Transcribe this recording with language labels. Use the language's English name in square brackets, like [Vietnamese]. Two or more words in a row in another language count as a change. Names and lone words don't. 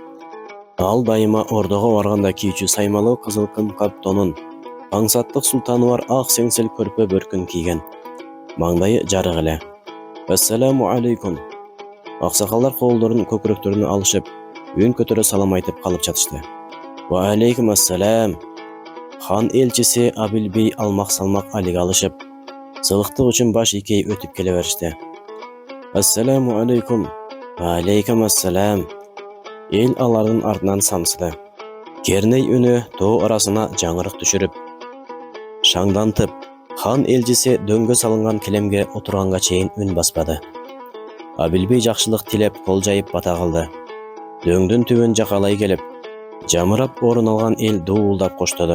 [Kyrgyz] Ал дайыма ордого барганда кийүүчү саймалуу кызыл кымкап тонун, аңсаттык султаны бар ак сеңсел көрпө бөркүн кийген. Маңдайы жарык эле. [Arabic] السلام عليكم. [Kyrgyz] Аксакалдар колдорун көкүрөктөрүнө алышып, үн көтөрө салам айтып калып жатышты. [Arabic] وعليكم السلام. [Kyrgyz] Хан элчиси Абылбей алмак-салмак алиге алышып, сылыктык үчүн баш ийкей өтүп келе беришти. [Arabic] السلام عليكم وعليكم السلام. [Kyrgyz] Эл алардын артынан самсыды. Керней үнү тоо арасына жаңырык түшүрүп, шаңдантып, хан элчиси дөңгө салынган келемге отурганга чейин үн баспады. Абылбей жакшылык тилеп кол жайып бата кылды. Дөңдүн түбүн жакалай келип, жамырап орун алган эл дуулдап коштоду.